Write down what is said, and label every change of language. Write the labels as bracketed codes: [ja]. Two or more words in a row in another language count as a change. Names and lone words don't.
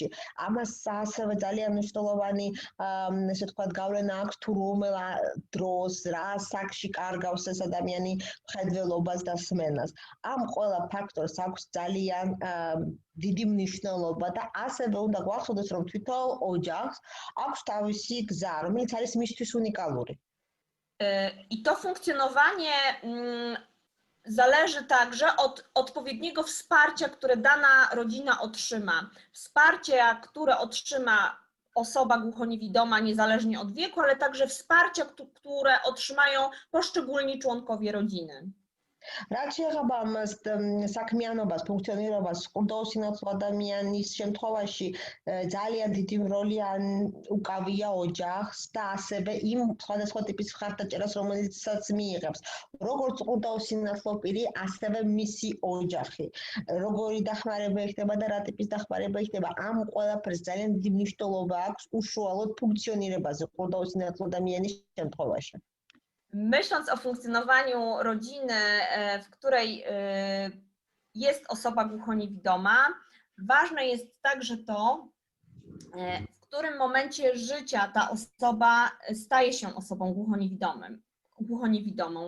[ka] ამას ასევე ძალიან მნიშვნელოვანი ესე ვთქვათ, გავლენა აქვს თუ რომელ დროს, რა საკში კარგავს ეს ადამიანი მხედველობას და სმენას. ამ ყველა ფაქტორს აქვს ძალიან დიდი მნიშვნელობა და ასევე უნდა გვახსოვდეს, რომ თვითონ ოჯახს აქვს თავისი გზა, რომელიც არის მისთვის უნიკალური. [pl] I to funkcjonowanie zależy także od odpowiedniego wsparcia, które dana rodzina otrzyma. Wsparcie, które otrzyma osoba głuchoniewidoma niezależnie od wieku, ale także wsparcia, które otrzymają poszczególni członkowie rodziny. [ka] რაც შეეხება ამას საქმიანობას, ფუნქციონირებას კულტა უსინათლო ადამიანის შემთხვევაში ძალიან დიდი როლი უკავია ოჯახს და ასევე იმ სხვადასხვა ტიპის მხარდაჭერას, რომელიცაც მიიღებს. როგორც კულტა უსინათლო პირი, ასევე მისი ოჯახი. როგორი დახმარება იქნება და რა ტიპის დახმარება იქნება, ამ ყველაფერს ძალიან დიდი მნიშვნელობა აქვს უშუალოდ ფუნქციონირებაზე კულტა უსინათლო ადამიანის შემთხვევაში. [pl] Myśląc o funkcjonowaniu rodziny, w której jest osoba głuchoniewidoma, ważne jest także to, w którym momencie życia ta osoba staje się osobą głuchoniewidomą.